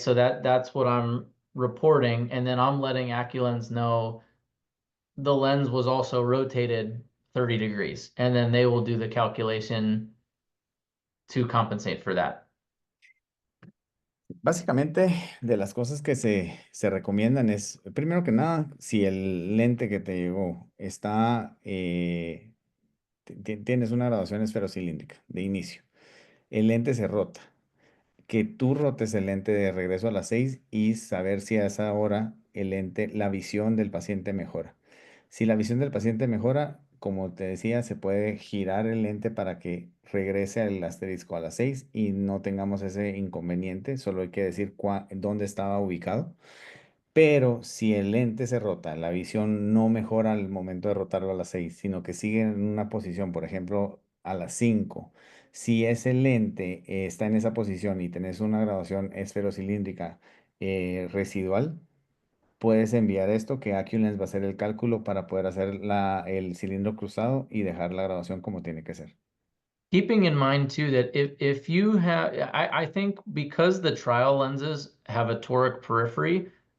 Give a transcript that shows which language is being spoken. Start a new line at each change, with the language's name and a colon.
English: So that's what I'm reporting, and then I'm letting Aculens know the lens was also rotated 30 degrees, and then they will do the calculation to compensate for that.
Spanish: Básicamente, de las cosas que se recomiendan es, primero que nada, si el lente que te llegó está, tienes una graduación esferocilíndrica de inicio, el lente se rota, que tú rotes el lente de regreso a las 6 y saber si a esa hora el lente, la visión del paciente mejora. Si la visión del paciente mejora, como te decía, se puede girar el lente para que regrese al asterisco a las 6 y no tengamos ese inconveniente, solo hay que decir dónde estaba ubicado. Pero si el lente se rota, la visión no mejora al momento de rotarlo a las 6, sino que sigue en una posición, por ejemplo, a las 5. Si ese lente está en esa posición y tenés una graduación esferocilíndrica residual, puedes enviar esto que Aculens va a hacer el cálculo para poder hacer el cilindro cruzado y dejar la graduación como tiene que ser.
English: Keeping in mind too that if you have, I think because the trial lenses have a toric periphery,